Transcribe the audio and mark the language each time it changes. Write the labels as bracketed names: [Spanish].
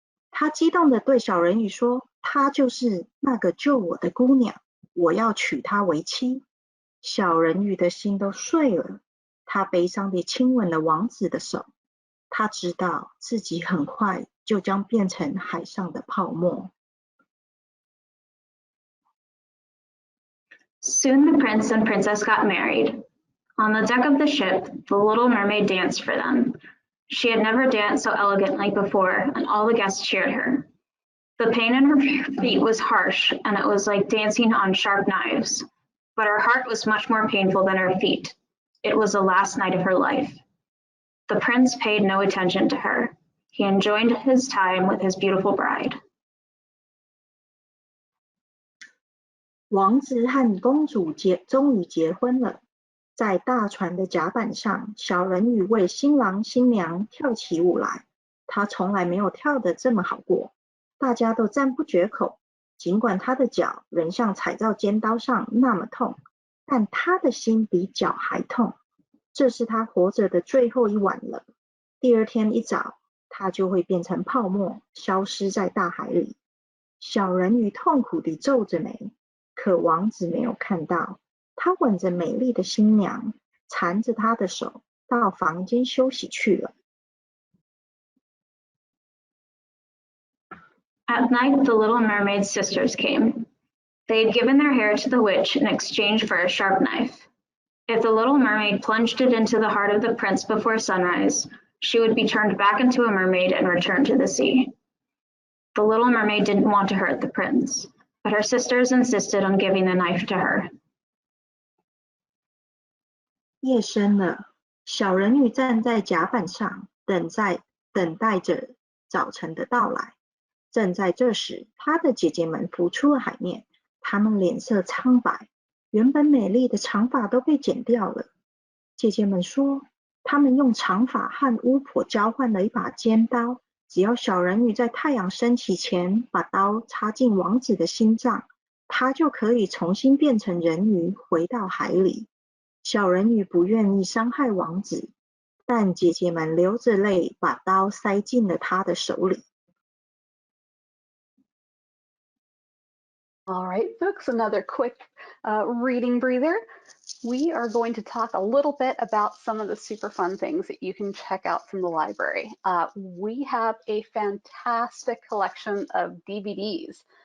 [Chinese] 他激动地对小人鱼说：“她就是那个救我的姑娘，我要娶她为妻。” 小人鱼的心都碎了，他悲伤地亲吻了王子的手。他知道自己很快就将变成海上的泡沫。 [English] Soon the prince and princess got married. On the deck of the ship, the Little Mermaid danced for them. She had never danced so elegantly before, and all the guests cheered her. The pain in her feet was harsh, and it was like dancing on sharp knives. But her heart was much more painful than her feet. It was the last night of her life. The prince paid no attention to her. He enjoyed his time with his beautiful bride. [Chinese] 王子和公主终于结婚了。在大船的甲板上，小人鱼为新郎新娘跳起舞来。他从来没有跳得这么好过，大家都赞不绝口。尽管他的脚仍像踩到尖刀上那么痛，但他的心比脚还痛。这是他活着的最后一晚了。第二天一早，他就会变成泡沫，消失在大海里。小人鱼痛苦地皱着眉，可王子没有看到。他吻着美丽的新娘，缠着她的手，到房间休息去了。 [English] At night, the Little Mermaid's sisters came. They had given their hair to the witch in exchange for a sharp knife. If the Little Mermaid plunged it into the heart of the prince before sunrise, she would be turned back into a mermaid and returned to the sea. The Little Mermaid didn't want to hurt the prince, but her sisters insisted on giving the knife to her. [Chinese] 夜深了，小人鱼站在甲板上，等待着早晨的到来。正在这时，她的姐姐们浮出了海面，她们脸色苍白，原本美丽的长发都被剪掉了。姐姐们说，她们用长发和巫婆交换了一把尖刀，只要小人鱼在太阳升起前把刀插进王子的心脏，他就可以重新变成人鱼，回到海里。小人鱼不愿意伤害王子，但姐姐们流着泪把刀塞进了她的手里。 [English] All right, folks, another quick reading breather. We are going to talk a little bit about some of the super fun things that you can check out from the library. We have a fantastic collection of DVDs.